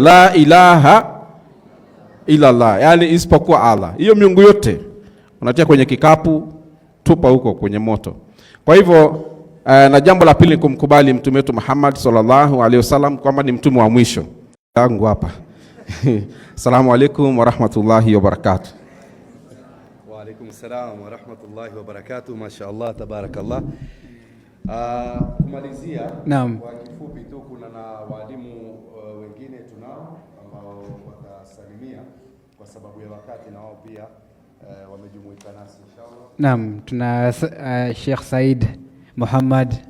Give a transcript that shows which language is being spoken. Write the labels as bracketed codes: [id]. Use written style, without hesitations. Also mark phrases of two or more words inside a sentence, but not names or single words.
[ar] لا إله إلا الله, [sw] yani isipokuwa Allah. Hiyo miungu yote unatia kwenye kikapu, tupa huko kwenye moto. Kwa hivyo na jambo la pili kumkubali mtume wetu Muhammad [ar] صلى الله عليه وسلم [sw] kwamba ni mtume wa mwisho. Yangu hapa. [ar] السلام عليكم ورحمة الله وبركاته. وعليكم السلام ورحمة الله وبركاته. ما شاء الله، تبارك الله. [sw] Kumalizia Naam. Kwa kifupi tu, kuna na walimu wengine tunao ambao watasalimia kwa sababu ya wakati, na wao pia wamejumuika nasi inshallah. Naam, tuna Sheikh Said Muhammad.